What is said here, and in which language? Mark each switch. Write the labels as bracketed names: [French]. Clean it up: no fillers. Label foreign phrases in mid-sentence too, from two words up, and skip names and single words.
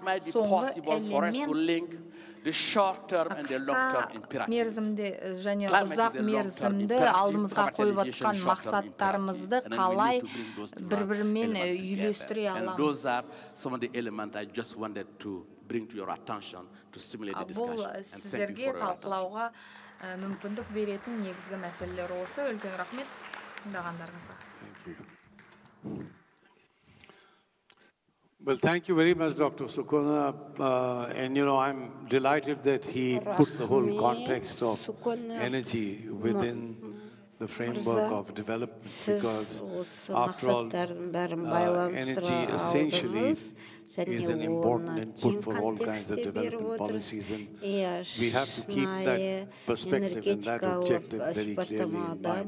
[Kazakh] Соңғы элемент қысқа мерзімде және ұзақ мерзімді алдымызға қойып отқан мақсаттарымызды қалай бір-бірімен үйлестіре аламыз. Бұл сіздерге талқылауға мүмкіндік беретін негізгі мәселелер осы. Үлкен рахмет тыңдағандарыңызға. [English] Well, thank you very much, Dr. Sukona. And, I'm delighted that he put the whole context of energy within the framework of development, because after all, energy essentially is an important input for all kinds of development policies, and we have to keep that perspective and that objective very clearly in mind.